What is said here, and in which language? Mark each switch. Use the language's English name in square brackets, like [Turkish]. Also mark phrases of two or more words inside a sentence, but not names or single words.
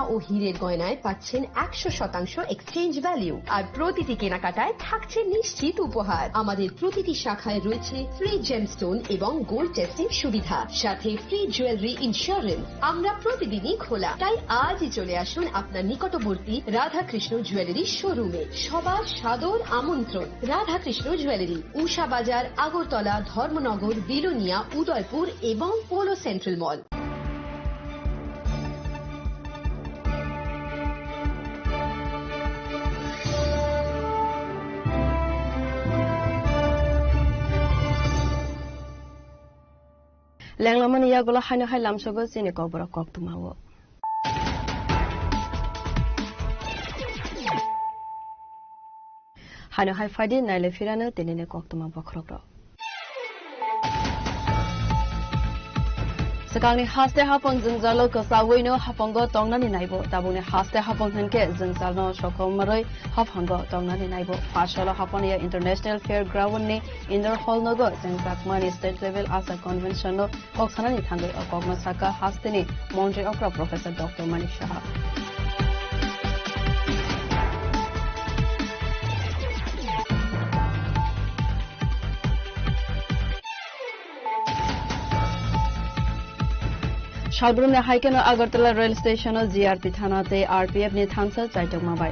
[Bangla] ও হীরের গয়নায় পাচ্ছেন 100% [English] exchange value [Bangla] আর প্রতিটি কেনাকাটায় থাকছে নিশ্চিত উপহার আমাদের প্রতিটি শাখায় রয়েছে [English] free gemstone [Bangla] এবং [English] gold testing [Bangla] সুবিধা সাথে [English] free jewellery insurance [Bangla] আমরা প্রতিদিনই খোলা তাই আজই চলে আসুন আপনার নিকটবর্তী রাধাকৃষ্ণ জুয়েলারি শোরুমে সবার সাদর আমন্ত্রণ রাধাকৃষ্ণ জুয়েলারি উষা বাজার আগরতলা ধর্মনগর বিলোনিয়া উদয়পুর এবং পোলো সেন্ট্রাল মল [Kok Borok] Langlaman yagola haino hai lamsogo sini kobra kok tumawo. Haino hai fadi naile firana tenene kok tuma bokrokro. Sekali haste hapon zunzalo kasawino hapongo tongnani naibo tabune haste hapon hanke zunzalo shokomaroi hapongo tongnani naibo fashala haponia [English] international fair ground [Kok Borok] ni [English] indoor hall [Kok Borok] nogo zengzakmani [English] state level [Kok Borok] asa convention no oksanani thangai okogma saka hasteni montre okra professor dr manik shah Shalbrumne Haikeno Agartala rail station o GRT Thanate RPF ni thansa chaitokma bai